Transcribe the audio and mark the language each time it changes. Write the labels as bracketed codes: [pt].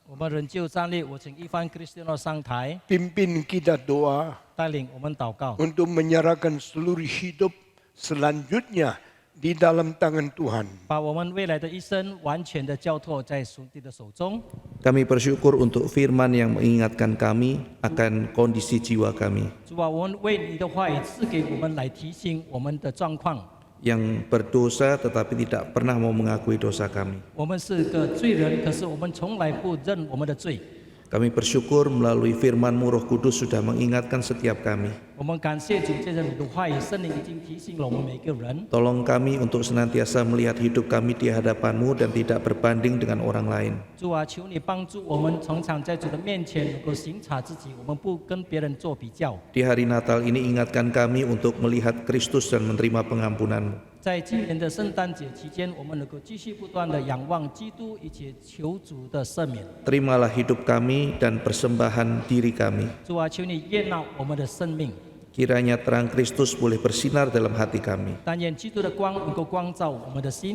[zh] 我们仍旧站立，我请一番 Kristiono 上台， [id] Pimpin kita doa [zh] 带领我们祷告， [id] untuk menyerahkan seluruh hidup selanjutnya di dalam tangan Tuhan. [zh] 把我们未来的一生完全的交托在上帝的手中。 [id] Kami bersyukur untuk firman yang mengingatkan kami akan kondisi jiwa kami [zh] 主啊，我们为你的话语赐给我们来提醒我们的状况。 [id] yang berdosa tetapi tidak pernah mau mengakui dosa kami. [zh] 我们是个罪人，可是我们从来不认我们的罪。 [id] Kami bersyukur melalui firman-Mu Roh Kudus sudah mengingatkan setiap kami. [zh] 我们感谢主，借着你的话语，圣灵已经提醒了我们每个人。 [id] Tolong kami untuk senantiasa melihat hidup kami di hadapan-Mu dan tidak berbanding dengan orang lain. [zh] 主啊，求你帮助我们，常常在主的面前能够省察自己，我们不跟别人做比较。 [id] Di hari Natal ini ingatkan kami untuk melihat Kristus dan menerima pengampunan-Mu. [zh] 在今年的圣诞节期间，我们能够继续不断的仰望基督，以及求主的赦免。 [id] Terimalah hidup kami dan persembahan diri kami. [zh] 主啊，求你悦纳我们的生命， [id] Kiranya terang Kristus boleh bersinar dalam hati kami. [zh] 但愿基督的光能够光照我们的心。